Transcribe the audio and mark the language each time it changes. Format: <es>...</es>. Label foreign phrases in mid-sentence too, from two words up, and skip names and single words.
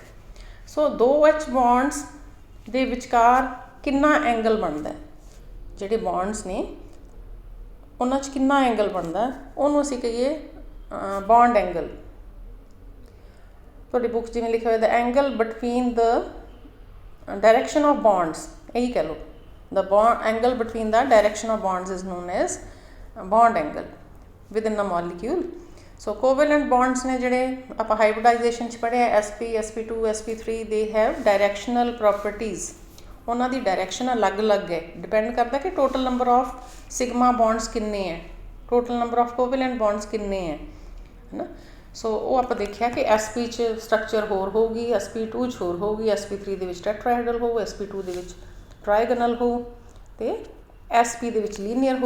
<pa>ਸੋ 2 OH ਬੌਂਡਸ ਦੇ ਵਿਚਕਾਰ ਕਿੰਨਾ ਐਂਗਲ ਬਣਦਾ, ਜਿਹੜੇ ਬੌਂਡਸ ਨੇ ਉਹਨਾਂ 'ਚ ਕਿੰਨਾ ਐਂਗਲ ਬਣਦਾ, ਉਹਨੂੰ ਅਸੀਂ ਕਹੀਏ</pa> <en>bond angle.</en> <pa>ਤੁਹਾਡੀ ਬੁੱਕ ਜਿਵੇਂ ਲਿਖਿਆ ਹੋਇਆ,</pa> <en>the angle between the direction of bonds,</en> <pa>ਇਹੀ ਕਹਿ ਲਓ।</pa> <en>The angle between the direction of bonds is known as bond angle within a molecule. So covalent bonds</en> <pa>ਨੇ ਜਿਹੜੇ ਆਪਾਂ ਹਾਈਬ੍ਰਿਡਾਈਜੇਸ਼ਨ 'ਚ ਪੜ੍ਹਿਆ, sp, sp2, sp3,</pa> <en>they have directional properties.</en> <pa>ਉਹਨਾਂ ਦੀ ਡਾਇਰੈਕਸ਼ਨ ਅਲੱਗ-ਅਲੱਗ ਹੈ, ਡਿਪੈਂਡ ਕਰਦਾ ਕਿ</pa> <en>total number of sigma bonds</en> <pa>ਕਿੰਨੇ ਹੈ,</pa> <en>total number of covalent bonds</en> <pa>ਕਿੰਨੇ ਹੈ ਨਾ। ਸੋ ਉਹ ਆਪਾਂ ਦੇਖਿਆ ਕਿ sp 'ਚ ਸਟਰਕਚਰ ਹੋਰ ਹੋਊਗੀ, sp2 'ਚ ਹੋਰ ਹੋਊਗੀ, sp3 ਦੇ ਵਿੱਚ ਟੈਟਰਾਹਾਈਡਰਲ ਹੋਊ, sp2 ਦੇ ਵਿੱਚ ਟਰਾਈਗਨਲ ਹੋ, ਅਤੇ sp ਦੇ ਵਿੱਚ ਲੀਨੀਅਰ ਹੋ।</pa>